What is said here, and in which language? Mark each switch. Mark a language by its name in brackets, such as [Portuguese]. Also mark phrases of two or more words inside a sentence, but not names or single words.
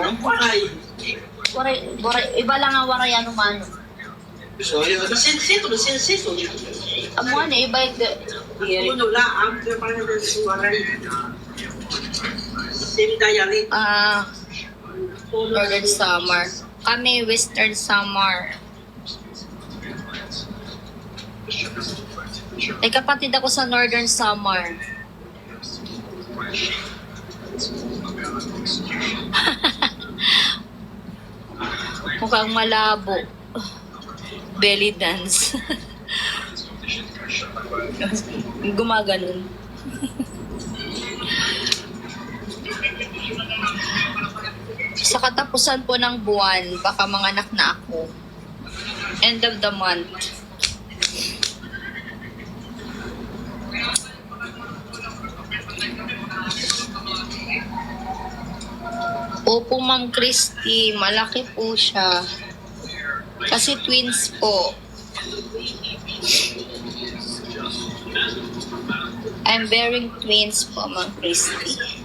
[Filipino] Waray, iba lang ang waray ano man. Amo ano, iba yung Northern Samar. Kami Western Samar. May kapatid ako sa Northern Samar. Mukhang malabo. [English] Belly dance. Gumaganon. [Filipino] Sa katapusan po ng buwan, baka manganak na ako. [English] End of the month. [Filipino] Opo, Ma'am Christy. Malaki po siya. Kasi twins po. [English] I'm bearing twins [Filipino] po, Ma'am [English] Christy.